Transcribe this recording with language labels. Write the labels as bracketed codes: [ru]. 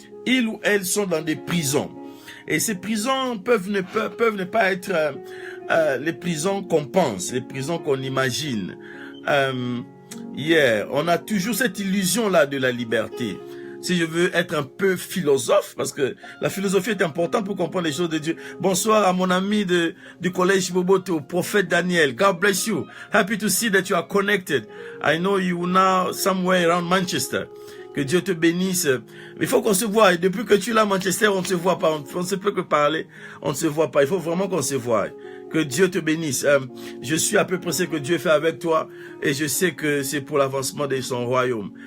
[fr] ils ou elles sont dans des prisons. Et ces prisons peuvent ne pas être les prisons qu'on pense, les prisons qu'on imagine. On a toujours cette illusion-là de la liberté. Si je veux être un peu philosophe, parce que la philosophie est importante pour comprendre les choses de Dieu. Bonsoir à mon ami du collège Boboto, prophète Daniel. [en] God bless you. Happy to see that you are connected. I know you now somewhere around Manchester. [fr] Que Dieu te bénisse. Il faut qu'on se voie. Et depuis que tu es là à Manchester, on ne se voit pas. On ne sait plus que parler. On ne se voit pas. Il faut vraiment qu'on se voie. Que Dieu te bénisse. Je suis à peu près ce que Dieu fait avec toi. Et je sais que c'est pour l'avancement de son royaume.